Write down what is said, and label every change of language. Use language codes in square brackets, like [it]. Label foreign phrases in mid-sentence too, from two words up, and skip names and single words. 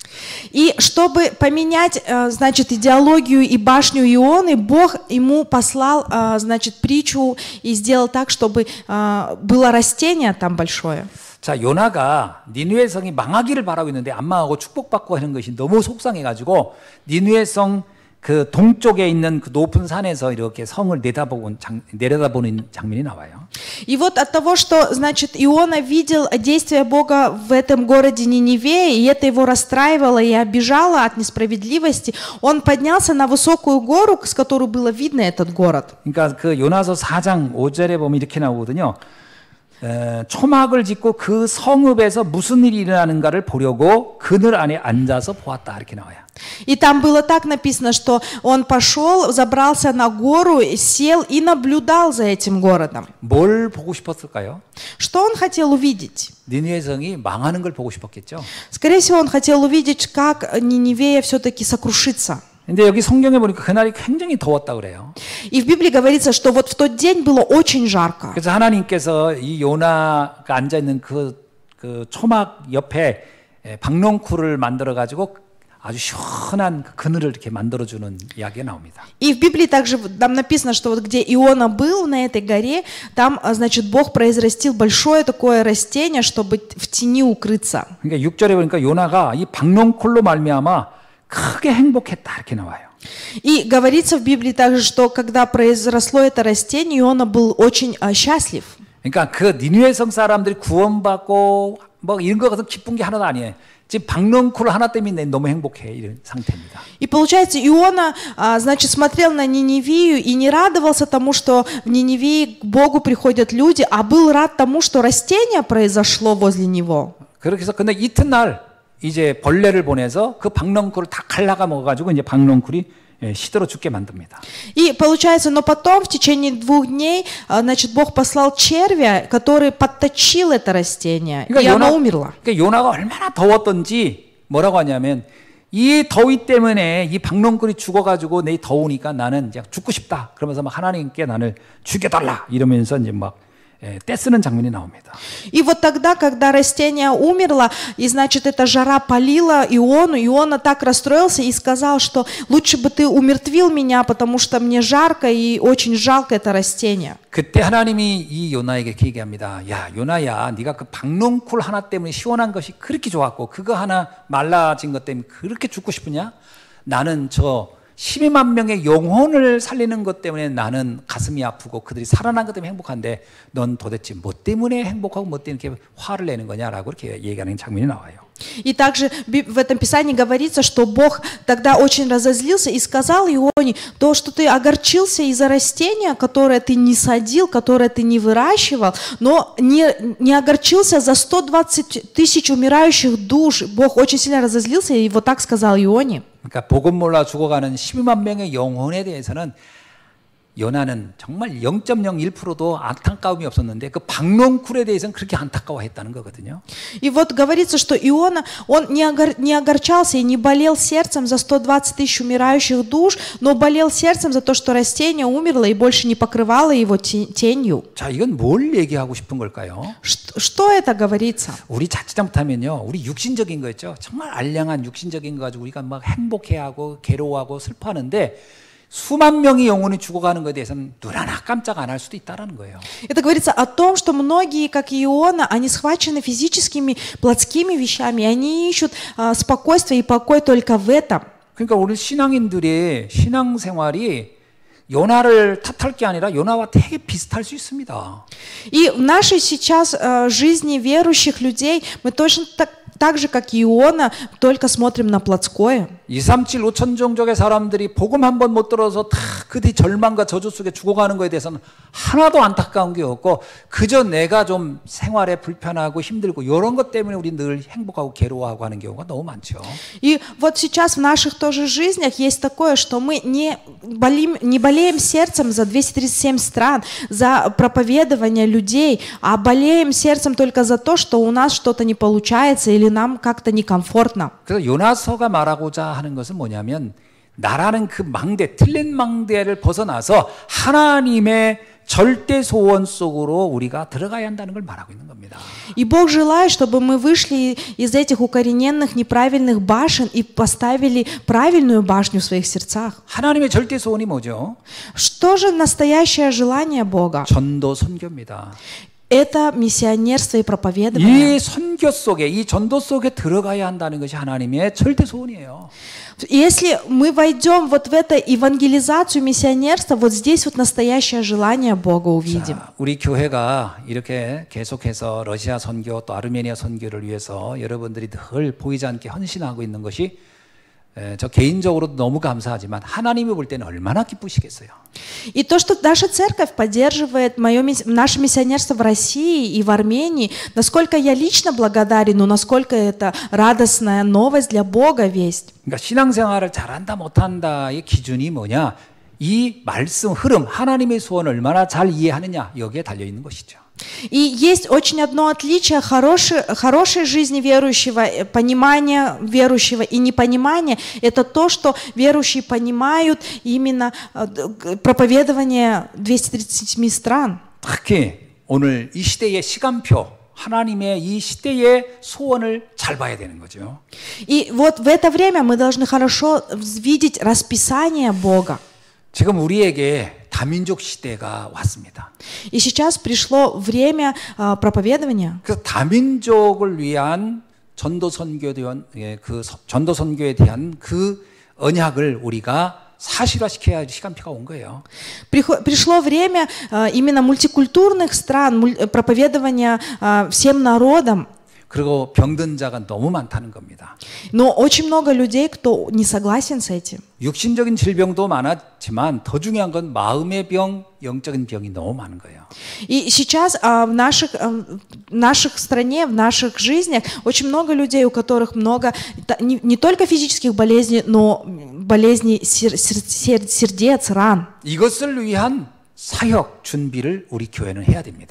[ru] И чтобы поменять, значит, идеологию и башню Ионы, Бог ему послал, значит, притчу и сделал так, чтобы было растение там большое. [ko] 자, 요나가 니느웨 성이 망하기를 바라고 있는데 안 망하고 축복받고 하는 것이 너무 속상해가지고 니느웨 성 그 동쪽에 있는 그 높은 산에서 이렇게 성을 내려다보는 장면이 나와요. [ru] И вот от того, что, значит, Иона видел действие Бога в этом городе Ниневее, и это его расстраивало и обижало от несправедливости, он поднялся на высокую гору, с которой было видно этот город. [ko] 그러니까 그 요나서 4장 5절에 보면 이렇게 나오거든요. 초막을 짓고 그 성읍에서 무슨 일이 일어나는가를 보려고 그늘 안에 앉아서 보았다 이렇게 나와요. [ru] И там было так написано, что он пошел, забрался на гору, сел и наблюдал за этим городом. [ko] 뭘 보고 싶었을까요? [ru] Что он хотел увидеть? [ko] 니느웨 성이 망하는 걸 보고 싶었겠죠. [ru] Скорее всего, он хотел увидеть, как Ниневия все-таки сокрушится. [ko] 근데 여기 성경에 보니까 그날이 굉장히 더웠다 그래요. [ru] И в Библии говорится, что вот в тот день было очень жарко. [ko] 그래서 하나님께서 이 요나가 앉아 있는 그 초막 옆에 박농쿨을 만들어 가지고 아주 시원한 그늘을 이렇게 만들어 주는 이야기가 나옵니다. [ru] И в Библии также там написано, что вот где Иона был на этой горе, там, значит, Бог произрастил большое такое растение, чтобы в тени укрыться. [ko] 그러니까 6절에 보니까 요나가 이 박농쿨로 말미암아 크게 행복했다 이렇게 나와요. [ru] И говорится в Библии также, что когда произросло это растение, Иона был очень счастлив. [ko] 그러니까 그 니느웨 성 사람들이 구원받고 뭐 이런 거 가서 기쁜 게 하나도 아니에요. 지금 박농쿨 하나 때문에 너무 행복해 이런 상태입니다. [ru] И получается, Иона, значит, смотрел на Ниневию и не радовался тому, что в Ниневии к Богу приходят люди, а был рад тому, что растение произошло возле него. [ko] 그렇게 해서 근데 이튿날 이제 벌레를 보내서 그 박농쿨을 다 갈라가 먹어가지고 이제 박농쿨이 시들어 죽게 만듭니다. [ru] И получается, но потом в течение 2 дней, значит, Бог послал червя, который подточил это растение, и оно умерло. [ko] 그러니까 요나가 얼마나 더웠던지 뭐라고 하냐면 이 더위 때문에 이 박농쿨이 죽어가지고 내 더우니까 나는 그냥 죽고 싶다. 그러면서 막 하나님께 나를 죽여달라 이러면서 이제 막 떼쓰는 장면이 나옵니다. [ru] И вот тогда, когда растение умерло, и значит, эта жара полила Иону, Иона так расстроился и сказал, что лучше бы ты умертвил меня, потому что мне жарко и очень жалко это растение. [ko] 그때 하나님이 이 요나에게 이렇게 얘기합니다. 야, 요나야, 네가 그 박농쿨 하나 때문에 시원한 것이 그렇게 좋았고 그거 하나 말라진 것 때문에 그렇게 죽고 싶으냐? 나는 저 12만 명의 영혼을 살리는 것 때문에 나는 가슴이 아프고 그들이 살아난 것 때문에 행복한데 넌 도대체 뭐 때문에 행복하고 뭐 때문에 이렇게 화를 내는 거냐라고 이렇게 얘기하는 장면이 나와요. [ru] И также в этом Писании говорится, что Бог тогда очень разозлился и сказал Ионе, то, что ты огорчился из-за растения, которое ты не садил, которое ты не выращивал, но не огорчился за 120 тысяч умирающих душ. Бог очень сильно разозлился и вот так сказал Ионе. [ko] 그러니까 복음 몰라 죽어가는 12만 명의 영혼에 대해서는 요나는 정말 0.01%도 안타까움이 없었는데 그 박농쿨에 대해서는 그렇게 안타까워했다는 거거든요. [ru] И вот говорится, что Иона, он не огорчался и не болел сердцем за 120 тысяч умирающих душ, но болел сердцем за то, что растение умерло и больше не покрывало его тенью. [ko] 자, 이건 뭘 얘기하고 싶은 걸까요? [ru] Что это говорится? [ko] 우리 자칫 잘못하면요, 우리 육신적인 거 있죠. 정말 알량한 육신적인 거 가지고 우리가 막 행복해하고 괴로워하고 슬퍼하는데 수만 명의 영혼이 죽어가는 것에 대해서는 눈 하나 깜짝 안 할 수도 있다라는 거예요. [ru] Это говорится о том, что многие, как и Иона, они схвачены физическими, плотскими вещами, и они ищут спокойствие и покой только в этом. [ko] 그러니까 우리 신앙인들의 신앙생활이 요나를 탓할 게 아니라 요나와 되게 비슷할 수 있습니다. [ru] И в нашей сейчас жизни верующих людей мы точно так же, как и Иона, только смотрим на плотское. [ko] 237 5천 종족의 사람들이 복음 한 번 못 들어서 다 그들이 절망과 저주 속에 죽어가는 것에 대해서는 하나도 안타까운 게 없고 그저 내가 좀 생활에 불편하고 힘들고 이런 것 때문에 우리 늘 행복하고 괴로워하고 하는 경우가 너무 많죠. [ru] И вот сейчас в наших тоже жизнях есть такое, что мы не болеем сердцем за 237 стран, за проповедование людей, а болеем сердцем только за то, что у нас что-то не получается или нам как-то некомфортно. [ko] 그래서 요나서가 말하고자 하는 것은 뭐냐면 나라는 그 망대, 틀린 망대를 벗어나서 하나님의 절대 소원 속으로 우리가 들어가야 한다는 걸 말하고 있는 겁니다. [ru] И Бог желает, чтобы мы вышли из этих укорененных неправильных башен и поставили правильную башню в своих сердцах. [ko] 하나님의 절대 소원이 뭐죠? [ru] Что же настоящее желание Бога? [ko] 전도 선교입니다. [ru] Это миссионерство и проповедование. [ko] 이 선교 속에, 이 전도 속에 들어가야 한다는 것이 하나님의 절대 소원이에요. [ru] Если мы войдем вот в это евангелизацию, миссионерство, вот здесь вот настоящее желание Бога увидим. [ko] 자, 우리 교회가 이렇게 계속해서 러시아 선교 또 아르메니아 선교를 위해서 여러분들이 늘 보이지 않게 헌신하고 있는 것이 저 개인적으로도 너무 감사하지만 하나님이 볼 때는 얼마나 기쁘시겠어요. [ru] И то, что наша церковь поддерживает наше миссионерство в России и в Армении, насколько я лично благодарен, но насколько это радостная новость для Бога весть. [ko] 그러니까 신앙생활을 잘한다 못한다의 기준이 뭐냐? 이 말씀 흐름, 하나님의 소원을 얼마나 잘 이해하느냐 여기에 달려 있는 것이죠. [ru] И есть очень одно отличие хорошей жизни верующего, понимания верующего и непонимания. Это то, что верующие понимают именно проповедование 237 стран. [ko] 특히 오늘 이 시대의 시간표, 하나님의 이 시대의 소원을 잘 봐야 되는 거죠. [ru] И вот в это время мы должны хорошо видеть расписание Бога. [ko] 지금 우리에게 다민족 시대가 왔습니다. [ru] И сейчас пришло время проповедования. [ko] 그래서 다민족을 위한 전도 선교에 대한 그 언약을 우리가 사실화시켜야 할 시간표가 온 거예요. [ru] Пришло время именно мультикультурных стран, проповедования всем народам. [ko] 그리고 병든 자가 너무 많다는 겁니다. [ru] Но очень много людей, кто не согласен с этим. [ko] 육신적인 질병도 많았지만 더 중요한 건 마음의 병, 영적인 병이 너무 많은 거예요. [ru] И сейчас в наших стране, в наших жизнях очень много людей, у которых много не только физических болезней, но болезней сердец, ран. [ko] 이것을 위한 사역 준비를 우리 교회는 해야 됩니다.